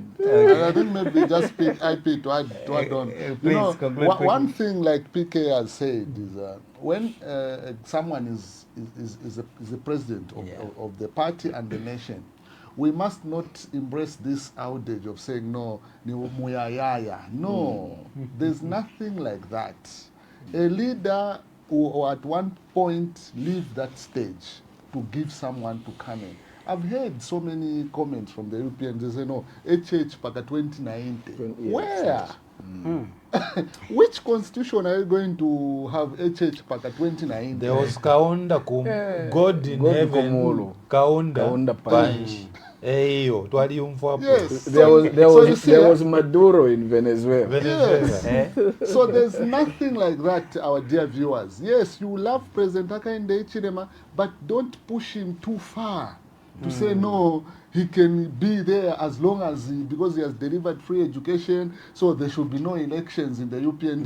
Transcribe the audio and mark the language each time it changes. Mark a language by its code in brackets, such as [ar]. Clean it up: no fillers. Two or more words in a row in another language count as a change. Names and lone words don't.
[en] And I think maybe just pick IP to add on. please You know, conclude one quickly. thing like PK has said is when someone is the president of the party and the nation, we must not embrace this outage of saying no, [bem] ni muyayaya. [en] No, there's nothing like that. A leader who at one point leave that stage to give someone to come in. I've heard so many comments from the Europeans. They say, no, HH Paka 2090. Yes. Where? Which constitution are you going to have HH Paka 2090? There was Kaunda God in God heaven. Kumulu. Kaunda Kaunda [bem] Punch. Eyo, twali umfwapo. [en] Yes. There was So you see, there was Maduro in Venezuela. Yes. Eh? So there's nothing like that, our dear viewers. Yes, you love President Hakainde Hichilema, but don't push him too far to say no, he can be there as long as because he has delivered free education, so there should be no elections in the UPND.